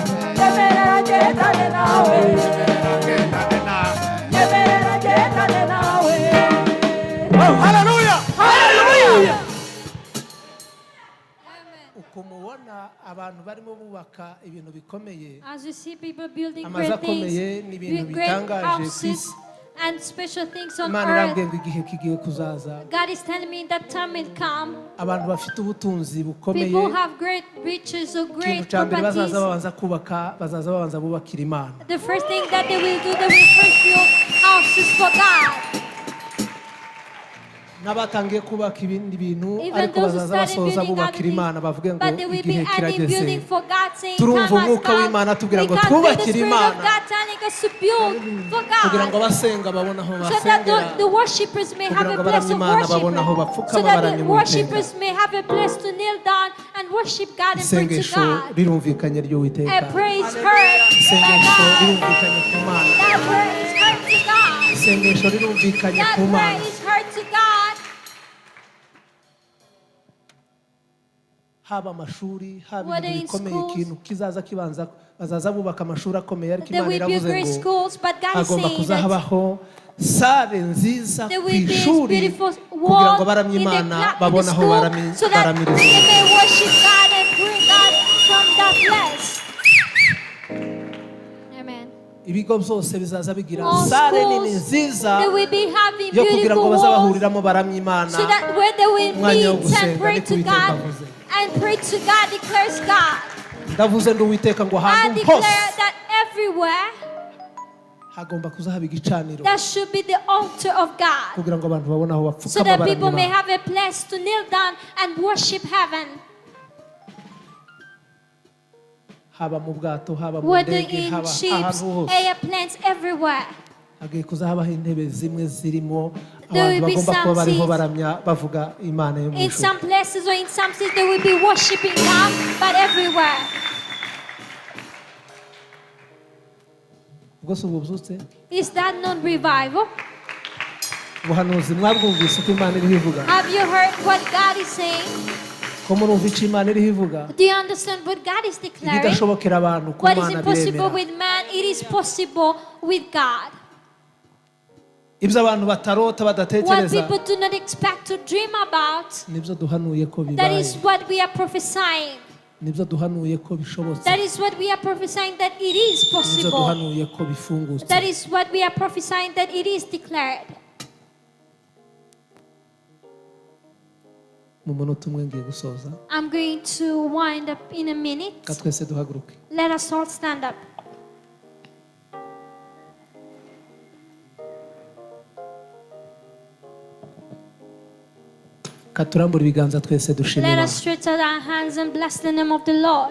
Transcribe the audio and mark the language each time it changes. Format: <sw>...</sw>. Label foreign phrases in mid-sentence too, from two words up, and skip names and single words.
<rw>Nyemerera ngendane nawe. nyemerera ngendane nawe Nyemerera ngendane nawe. oh haleluya</rw> <en>Hallelujah.</en> <rw>uko mubona abantu barimo bubaka ibintu bikomeye</rw> <en>As you see people building</en> <rw>Amazu</rw> <en>great things,</en> <rw>akomeye n'ibintu</rw> <en>with great</en> <rw>bitangaje ku</rw> <en>houses</en> <rw>isi.</rw> <en>and special things on</en> <rw>imana</rw> <en>earth,</en> <rw>irambwiye ngo igihe kigiye kuzaza</rw> <en>God is telling me that time will come.</en> <rw>abantu bafite ubutunzi bukomeye</rw> <en>People who have great riches or</en> <rw>ikintu</rw> <en>great</en> <rw>cya mbere</rw> <en>properties.</en> <rw>bazaza babanza kubaka bazaza babanza bubakira imana</rw> <en>The first thing that they will do, they will first build houses for God.</en> <rw>n'abatangiye kubaka ibindi bintu</rw> <en>Even</en> <rw>ariko</rw> <en>those who</en> <rw>bazaza</rw> <en>started</en> <rw>basoza</rw> <en>building</en> <rw>bubakira</rw> <en>other</en> <rw>imana bavuge</rw> <en>things,</en> <rw>ngo</rw> <en>but they will be</en> <rw>igihe</rw> <en>adding</en> <rw>kirageze</rw> <en>building for God, saying</en> <rw>Turumva</rw> <en>time has</en> <rw>umwuka w'Imana</rw> <en>come.</en> <rw>atubwira</rw> <en>We</en> <rw>ngo</rw> <en>can feel the</en> <rw>twubakire</rw> <en>Spirit of</en> <rw>Imana.</rw> <en>God telling us to build for</en> <rw>kugira ngo</rw> <en>God,</en> <rw>abasenga babone aho</rw> <en>so that</en> <rw>basengera</rw> <en>the worshippers may have</en> <rw>kugira</rw> <en>a</en> <rw>ngo</rw> <en>place</en> <rw>abaramye</rw> <en>of</en> <rw>Imana</rw> <en>worship,</en> <rw>babone aho</rw> <en>so</en> <rw>bapfukama</rw> <en>that</en> <rw>baramye</rw> <en>the</en> <rw>mu</rw> <en>worshippers may have a place to kneel down and and worship God and pray to</en> <rw>isengesho</rw> <en>God.</en> <rw>rirumvikanye</rw> <en>A</en> <rw>ry'Uwiteka</rw> <en>praise heard by</en> <rw>isengesho</rw> <en>God.</en> <rw>rirumvikanye ku Mana</rw> <en>That praise heard to God.</en> <rw>isengesho rirumvikanye</rw> <en>That</en> <rw>ku Mana</rw> <en>praise heard to God.</en> <rw>haba amashuri haba</rw> <en>Whether</en> <rw>ibintu</rw> <en>in</en> <rw>bikomeye</rw> <en>schools,</en> <rw>ikintu kizaza kibanza bazaza bubaka amashuri akomeye ariko</rw> <en>There</en> <rw>Imana</rw> <en>will be</en> <rw>iravuze</rw> <en>great</en> <rw>ngo</rw> <en>schools, but God is</en> <rw>hagomba</rw> <en>saying that</en> <rw>kuzahabaho sale nziza</rw> <en>there</en> <rw>ku</rw> <en>will be a</en> <rw>ishuri</rw> <en>beautiful</en> <rw>kugira ngo</rw> <en>wall</en> <rw>baramye</rw> <en>in the,</en> <rw>Imana</rw> <en>in the</en> <rw>babone aho</rw> <en>school so that</en> <rw>baramiriza</rw> <en>they may worship God and bring God from that place. Amen.</en> <rw>ibigo byose bizaza bigira</rw> <en>All</en> <rw>sale nini</rw> <en>schools,</en> <rw>nziza</rw> <en>they will be having</en> <rw>yo kugira ngo</rw> <en>beautiful</en> <rw>baze</rw> <en>walls</en> <rw>bahuriramo baramye Imana</rw> <en>so that where they will</en> <rw>umwanya wo</rw> <en>meet and</en> <rw>gusenga</rw> <en>pray</en> <rw>niko</rw> <en>to</en> <rw>Uwiteka</rw> <en>God</en> <rw>avuze</rw> <en>and pray to God declares God.</en> <rw>ndavuze ndi Uwiteka ngo</rw> <en>I</en> <rw>ahantu</rw> <en>declare</en> <rw>hose</rw> <en>that everywhere</en> <rw>hagomba kuzahaba igicaniro</rw> <en>there should be the altar of God</en> <rw>kugira ngo abantu babone aho</rw> <en>so</en> <rw>bapfukama</rw> <en>that</en> <rw>baramye</rw> <en>people may</en> <rw>Imana</rw> <en>have a place to kneel down and worship heaven.</en> <rw>haba mu bwato haba mu</rw> <en>Whether</en> <rw>ndege</rw> <en>in</en> <rw>haba</rw> <en>ships,</en> <rw>ahantu hose</rw> <en>airplanes, everywhere.</en> <rw>hagiye kuzahabaho intebe zimwe zirimo</rw> <en>There</en> <rw>abantu</rw> <en>will be</en> <rw>bagomba kuba</rw> <en>some</en> <rw>bariho</rw> <en>seats.</en> <rw>baramya bavuga Imana yo mu</rw> <en>In</en> <rw>ijuru</rw> <en>some places or in some cities, they will be worshiping God, but everywhere.</en> <rw>ubwo si ubwo byutse</rw> <en>Is that not revival?</en> <rw>ubuhanuzi mwabwumvise uko Imana iriho ivuga</rw> <en>Have you heard what God is saying?</en> <rw>ko murumva icyo Imana iriho ivuga</rw> <en>Do you understand what God is declaring?</en> <rw>ibidashobokera abantu ku</rw> <en>What is</en> <rw>Mana</rw> <en>impossible</en> <rw>biremera</rw> <en>with man, it is possible with God.</en> <rw>ibyo abantu batarota</rw> <en>What</en> <rw>badatekereza</rw> <en>people do not expect to dream about,</en> <rw>nibyo duhanuye ko</rw> <en>that</en> <rw>bibaye</rw> <en>is what we are prophesying.</en> <rw>nibyo duhanuye ko bishobotse</rw> <en>That is what we are prophesying that it is</en> <rw>nibyo</rw> <en>possible.</en> <rw>duhanuye ko bifungutse</rw> <en>That is what we are prophesying that it is declared.</en> <rw>mu munota umwe ngiye gusoza</rw> <en>I'm going to wind up in a minute.</en> <rw>ka twese duhaguruke</rw> <en>Let us all stand up.</en> <rw>ka turambure ibiganza twese dushima</rw> <en>Let</en> <rw>Imana</rw> <en>us stretch out our hands and bless the name of the Lord.</en>